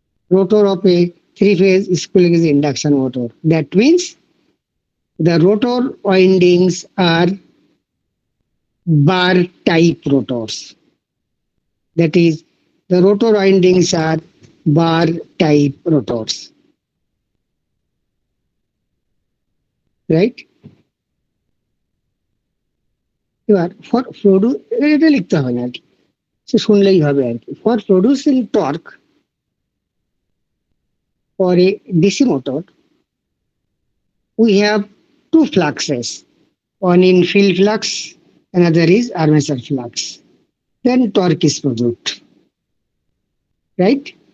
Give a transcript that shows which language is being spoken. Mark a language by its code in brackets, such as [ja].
[en] Rotor of a three-phase squirrel cage induction motor. That means the rotor windings are bar type rotors. That is, the rotor windings are bar type rotors. Right? [bn] এবার for এটা লিখতে হবে না আর কি, সে শুনলেই হবে আর কি। [en] For producing torque for a DC motor we have two fluxes, one in field flux, another is armature flux. Then torque is produced, right?